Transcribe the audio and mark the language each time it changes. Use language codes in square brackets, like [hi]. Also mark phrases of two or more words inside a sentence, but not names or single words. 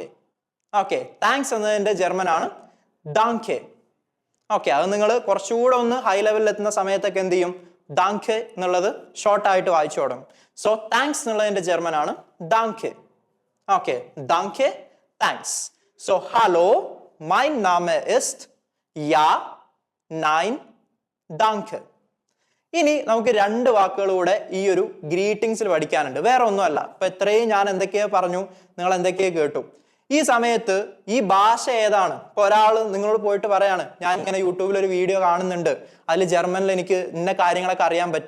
[en] okay, thanks [ml] എന്നതിന്റെ ജർമ്മൻ ആണ് ഡാങ്കെ. ഓക്കെ, അത് നിങ്ങൾ കുറച്ചുകൂടെ ഒന്ന് [en] high level [ml] എത്തുന്ന സമയത്തൊക്കെ എന്ത് ചെയ്യും, ഡാങ്കെ എന്നുള്ളത് ഷോർട്ടായിട്ട് വായിച്ചു തുടങ്ങും. [en] so thanks [ml] എന്നുള്ളതിന്റെ ജർമ്മൻ ആണ് ഡാങ്കെ. ഓക്കെ, ഡാങ്കെ, താങ്ക്സ്. [en] so hello, [de] mein Name ist ja, nein, danke. [ml] ഇനി നമുക്ക് 2 വാക്കുകൾ കൂടെ ഈ ഒരു ഗ്രീറ്റിംഗ്സിൽ പഠിക്കാനുണ്ട്. വേറെ ഒന്നുമല്ല, ഇപ്പൊ ഇത്രയും ഞാൻ എന്തൊക്കെയോ പറഞ്ഞു, നിങ്ങൾ എന്തൊക്കെയോ കേട്ടു. ഈ സമയത്ത് ഈ ഭാഷ ഏതാണ്? ഇപ്പൊ ഒരാൾ നിങ്ങളോട് പോയിട്ട് പറയാണ്, ഞാൻ ഇങ്ങനെ യൂട്യൂബിൽ ഒരു വീഡിയോ കാണുന്നുണ്ട്, അതിൽ ജർമ്മനിൽ എനിക്ക് ഇന്ന കാര്യങ്ങളൊക്കെ അറിയാൻ പറ്റി.